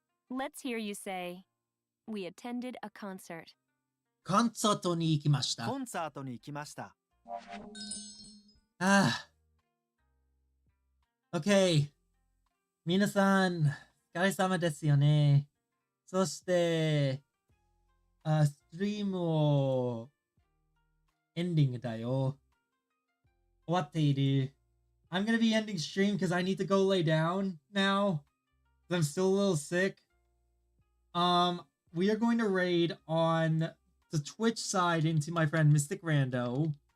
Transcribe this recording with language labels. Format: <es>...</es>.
<en>Let's hear you say, we attended a concert.</en> <ja>コンサートに行きました。コンサートに行きました。 OK。皆さん、お疲れ様ですよね。そして、ストリームをエンディングだよ。終わっている。</ja> <en>I'm gonna be ending stream because I need to go lay down now. I'm still a little sick. We are going to raid on the Twitch side into my friend Mystic Rando.</en>